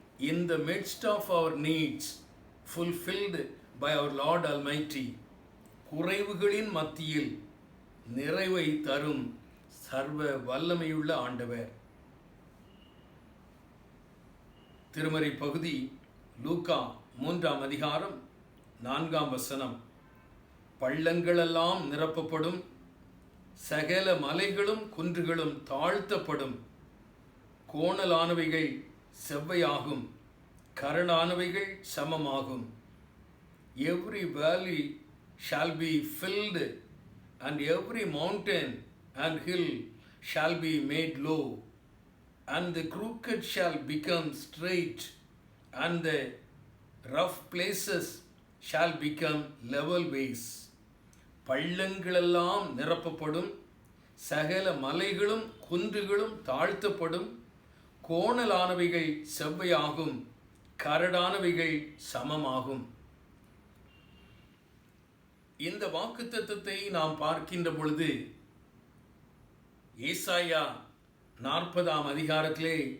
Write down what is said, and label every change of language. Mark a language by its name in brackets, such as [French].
[English] In the midst of our needs fulfilled by our Lord Almighty. [Tamil] குறைவுகளின் மத்தியில் நிறைவை தரும் சர்வ வல்லமையுள்ள ஆண்டவர். திருமறை பகுதி லூக்கா 3ஆம் அதிகாரம் 4ஆம் வசனம். பள்ளங்களெல்லாம் நிரப்பப்படும், சகல மலைகளும் குன்றுகளும் தாழ்த்தப்படும், கோணலானவைகள் செவ்வையாகும், கரடானவைகள் சமமாகும். [English] Every valley shall be filled, and every mountain and hill shall be made low, and the crooked shall become straight, and the rough places shall become level ways. [Tamil] பள்ளங்களெல்லாம் நிரப்பப்படும், சகல மலைகளும் குன்றுகளும் தாழ்த்தப்படும், கோணலானவைகள் செவ்வையாகும், கரடானவைகள் சமமாகும். இந்த வாக்குத்தத்தத்தை நாம் பார்க்கின்ற பொழுது, ஏசாயா 40ஆம் அதிகாரத்திலே